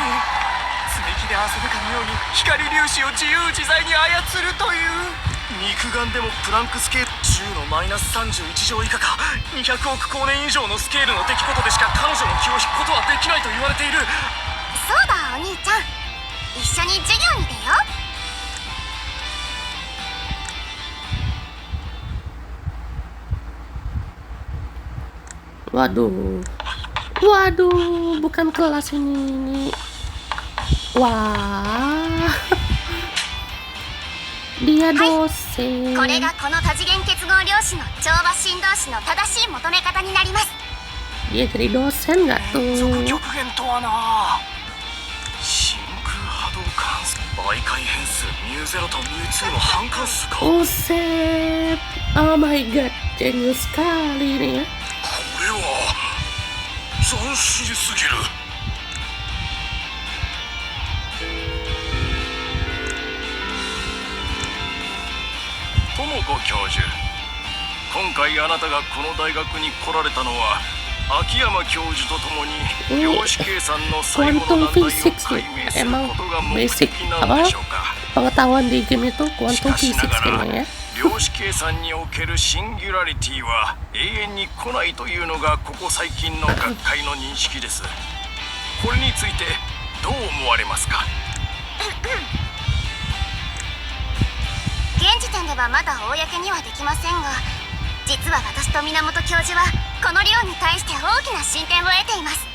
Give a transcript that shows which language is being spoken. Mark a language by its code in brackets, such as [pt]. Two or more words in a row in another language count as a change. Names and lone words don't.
[ja] 積み木で遊ぶかのように光粒子を自由自在に操るという。肉眼でもプランクスケール。 10のマイナス31乗以下か200億光年以上のスケールの出来事でしか彼女の気を引くことはできないと言われている。そうだお兄ちゃん、一緒に授業に出よう。 [id] Waduh. Waduh, bukan kelas ini. Wah. Dia dosen. [ja] これがこの多次元結合量子の調和振動子の正しい求め方になります。 [id] Dia jadi dosen nggak [ja] 続 [id] tuh? [ja] 極限とはな。真空波動関数媒介変数 μ0 と μ2 の半関数か。 [en] Buset. Oh my god, [id] jenius sekali ini ya. [ja] これは斬新すぎる。智子教授、今回あなたがこの大学に来られたのは秋山教授と共に量子計算の最後の難題を解明することが目的なのでしょうか。 [id] Pengetahuan di game itu [ja] し [en] quantum [ja] かしな [en] physics [ja] がら [id] kayaknya ya. [ja] 量子計算におけるシンギュラリティは永遠に来ないというのがここ最近の学会の認識です。これについてどう思われますか。現時点ではまだ公にはできませんが、実は私と源教授はこの理論に対して大きな進展を得ています。